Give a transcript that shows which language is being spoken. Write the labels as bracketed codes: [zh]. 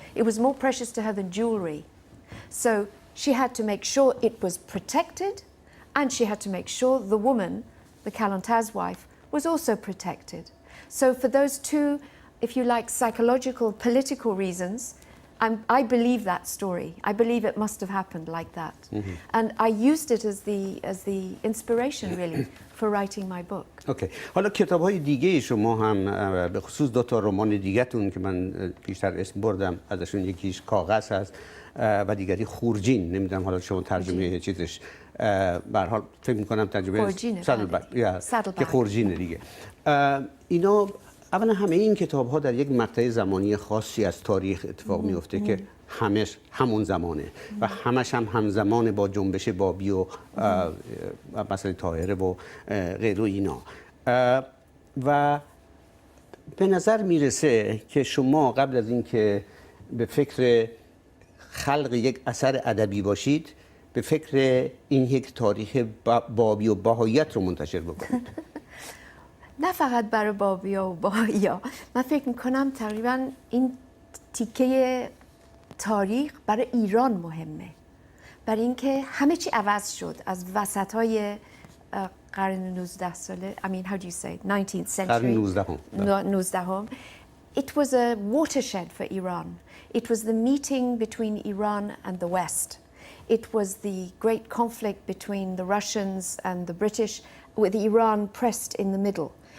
[en] It was more precious to her than jewelry. So she had to make sure it was protected, and she had to make sure the woman, the Kalantar's wife, was also protected. So for those two, if you like, psychological, political reasons, I believe that story. I believe it must have happened like that. And I used it as the inspiration, really, for writing my book. Okay. [fa] حالا کتاب‌های دیگه شما هم به خصوص 2 تا رمان دیگه‌تون که من پیشتر اسم بردم ازشون، یکیش کاغذ هست و دیگری خورجین. نمیدونم حالا شما ترجمه چیزش به هر حال فکر می‌کنم ترجمه خورجینه، که خورجینه دیگه. اینا اولا همه این کتاب‌ها در یک مقطع زمانی خاصی از تاریخ اتفاق میفته که همش همون زمانه و همش هم همزمان با جنبش بابی و مثلا طاهره و غیر و اینا. و به نظر میرسه که شما قبل از اینکه به فکر خلق یک اثر ادبی باشید به فکر این یک تاریخ بابی و بهاییت رو منتشر بکنید. نه فقط برای بابیا و بهائیا، من فکر میکنم تقریبا این تیکه تاریخ برای ایران مهمه، برای اینکه همه چی عوض شد از وسطای قرن 19 ساله. [en] I mean, how do you say 19th century. [fa] قرن 19. [en] It was a watershed for Iran. It was the meeting between Iran and the West. It was the great conflict between the Russians and the British, with Iran pressed in the middle.